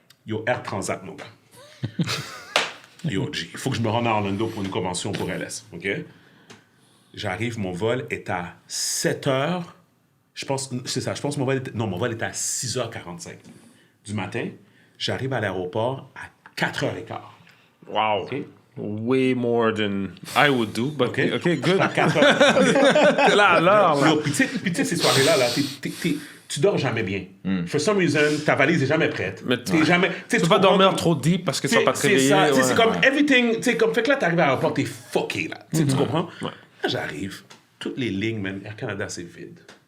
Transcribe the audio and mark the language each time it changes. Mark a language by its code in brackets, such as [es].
[fr] Yo, Air Transat, mon gars. Yo, G, il faut que je me rende à Orlando pour une convention pour LS, OK? J'arrive, mon vol est à 7 h. Je pense que mon vol était à 6h45 du matin. J'arrive à l'aéroport à 4h15. [en] Wow. OK? Way more than I would do, but OK? okay, good. [fr] À 4h. T'es là à l'heure, là. Yo, puis tu sais, ces soirées-là, là, tu dors jamais bien. [en] For some reason, [fr] ta valise est jamais prête. Mais T'es jamais... Tu peux pas dormir trop deep parce que tu vas pas te C'est réveiller. ça, ouais. c'est comme everything, tu sais, comme, fait que là, t'arrives à l'aéroport, t'es fucké, là. Tu comprends? Là, j'arrive, toutes les lignes, man, Air Canada, c'est vide.